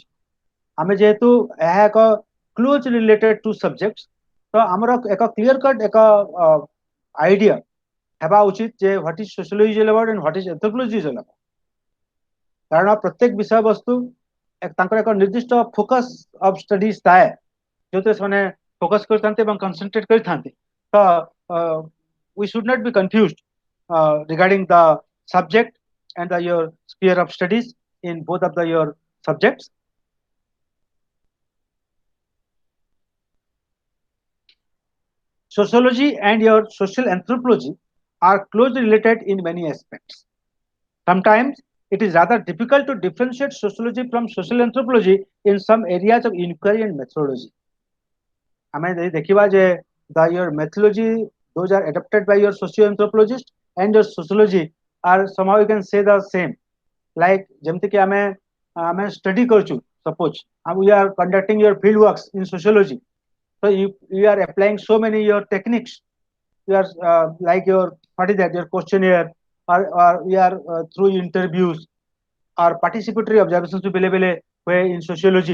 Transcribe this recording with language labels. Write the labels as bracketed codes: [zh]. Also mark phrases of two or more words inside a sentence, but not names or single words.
[or] ଆମେ ଯେହେତୁ ଏହା ଏକ [en] close related to subject, [or] ତ ଆମର ଏକ [en] clear cut [or] ଏକ ଆଇଡିଆ ହେବା ଉଚିତ ଯେ [en] what is sociology is all about and what is anthropology is all about. [or] କାରଣ ପ୍ରତ୍ୟେକ ବିଷୟବସ୍ତୁ ତାଙ୍କର ଏକ ନିର୍ଦ୍ଦିଷ୍ଟ [en] focus of studies [or] ଥାଏ ଯେଉଁଥିରେ ସେମାନେ ଫୋକସ୍ କରିଥାନ୍ତି ଏବଂ କନସେନଟ୍ରେଟ୍ କରିଥାନ୍ତି. [en] ତ we should not be confused regarding the subject and your sphere of studies in both of your subjects. sociology and your social anthropology are closely related in many aspects. Sometimes it is rather difficult to differentiate sociology from social anthropology in some areas of inquiry and methodology. [or] ଆମେ ଯଦି ଦେଖିବା ଯେ [en] your methodology those are adopted by your socio-anthropologist and your sociology are somehow you can say the same. Like [or] ଯେମିତି କି ଆମେ study କରୁଛୁ, [en] suppose we are conducting your field works in sociology, so you are applying so many your techniques. You are like your what is that your questionnaire or we are through interviews or participatory observations available way in sociology.